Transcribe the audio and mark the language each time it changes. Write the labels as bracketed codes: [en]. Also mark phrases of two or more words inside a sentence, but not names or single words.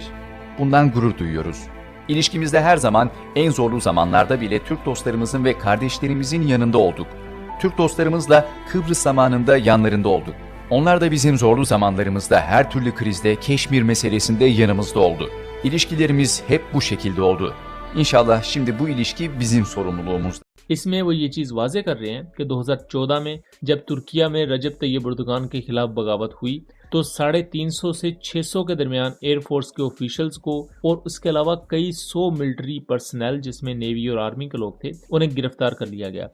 [tr] Bundan gurur duyuyoruz. İlişkimizde her zaman en zorlu zamanlarda bile Türk dostlarımızın ve kardeşlerimizin yanında olduk. Türk dostlarımızla Kıbrıs zamanında yanlarında olduk. Onlar da bizim zorlu zamanlarımızda her türlü krizde, Keşmir meselesinde yanımızda oldu. İlişkilerimiz hep bu şekilde oldu. İnşallah şimdi bu ilişki bizim sorumluluğumuzda. [hi] इसमें वो ये चीज़ वाज़े कर रहे हैं कि 2014 में जब तुर्किया में रजब तैयब एर्दोगान के खिलाफ बगावत हुई तो 350 से 600 के दरमियान एयरफोर्स के ऑफिशियल्स को और उसके अलावा कई 100 [en] military personnel [hi] जिसमें नेवी और आर्मी के लोग थे उन्हें गिरफ्तार कर लिया गया।